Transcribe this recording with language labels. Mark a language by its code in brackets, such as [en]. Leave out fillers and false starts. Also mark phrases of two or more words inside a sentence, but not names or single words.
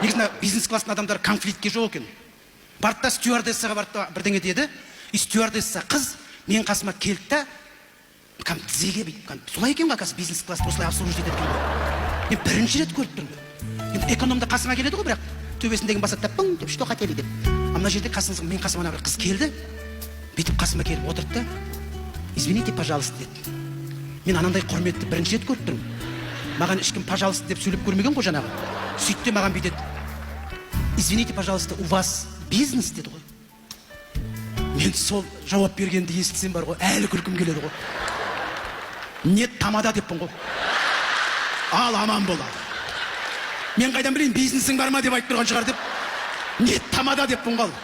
[kk] Негізі бизнес класстың адамдары конфликтке жоқ екен. Барды да стюардессаға барды бірдеңе деді. И стюардесса қыз мен қасыма келді да, тізеге бүйтіп, солай екен ғой, бизнес класста осылай обслуживать етеді екен. Мен бірінші рет көріп тұрмын. Енді экономда қасыма келеді ғой, бірақ төбесіндегі басады пың деп, [ru] что хотели деп. [kk] Ана жерде мен қасыма бір қыз келді, бүйтіп қасыма келіп отырды да, [ru] извините, пожалуйста [kk] деді. Мен анандай құрметті бірінші рет көріп тұрмын. Маған ешкім пожалуйста деп сөйлеп көрмеген ғой жаңағы. Сөйтті маған бүйтеді. [ru] Извините, пожалуйста, у вас бизнес [kk] деді ғой. Мен сол жауап бергенді естісем бар ғой, әлі күлкім келеді ғой. Нет, тамада деппін ғой. Ал аман болады. Мен қайдан білейін, бизнесің бар ма деп айтып тұрған шығар деп. Нет, тамада деппін ғой.